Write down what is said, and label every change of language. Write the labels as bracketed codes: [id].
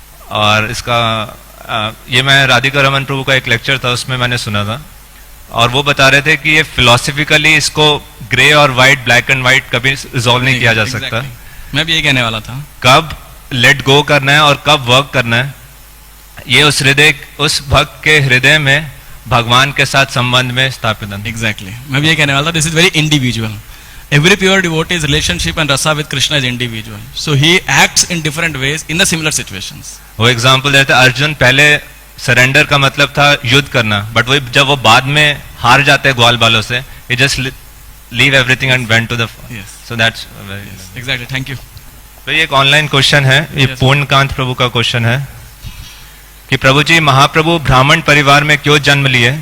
[hi] और इसका ये मैं राधिका रमन प्रभु का एक लेक्चर था, उसमें मैंने सुना था, और वो बता रहे थे कि ये फिलोसफिकली इसको ग्रे और व्हाइट, ब्लैक एंड व्हाइट कभी रिजॉल्व नहीं किया जा सकता। मैं भी ये कहने वाला था, कब लेट गो करना है और कब वर्क करना है, ये उस भक्त के हृदय में भगवान के साथ संबंध में स्थापित है। एग्जैक्टली, मैं भी ये कहने वाला था, [en] This is very individual. Every pure devotee's relationship and rasa with Krishna is individual. So he acts in different ways in the similar situations. [hi] वो एग्जाम्पल देते हैं, अर्जुन पहले सरेंडर का मतलब था युद्ध करना, बट वो जब वो बाद में हार जाते हैं ग्वाल बालों से, [en] he just leave everything and went to the yes. So that's yes. Exactly. Thank you. [hi] तो ये एक ऑनलाइन क्वेश्चन है, ये पूर्णकांत प्रभु का क्वेश्चन है कि प्रभु जी महाप्रभु ब्राह्मण परिवार में क्यों जन्म लिए?